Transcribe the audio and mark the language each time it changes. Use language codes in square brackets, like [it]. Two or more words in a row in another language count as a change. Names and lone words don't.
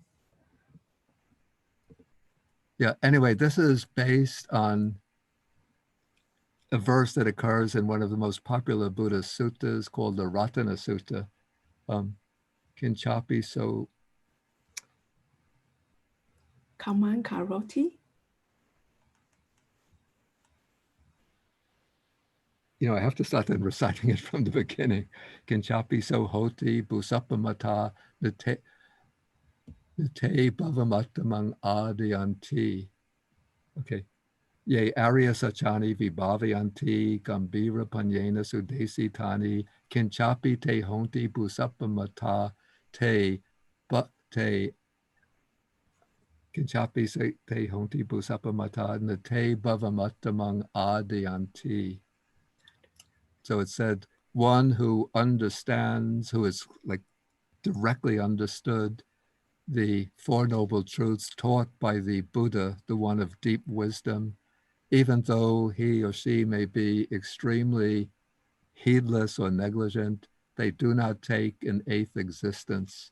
[en] Yeah, anyway, this is based on a verse that occurs in one of the most popular Buddhist suttas called the Ratana Sutta. [pi] Kinchapi so Kaman Karoti? [en] I have to start then reciting it from the beginning. [pi] Kinchapi so hoti busapamata nate bhavamattamang adiyanti. [en] Okay. [pi] Ye arya sachani vibhavayanti gambira panyena sudesi tani kinchapi te honti busapamata te kinchapi se te honti busapamata nate bhavamattamang adiyanti. [en] So it said, one who understands, who is like directly understood the Four Noble Truths taught by the Buddha, the one of deep wisdom, even though he or she may be extremely heedless or negligent, they do not take an eighth existence.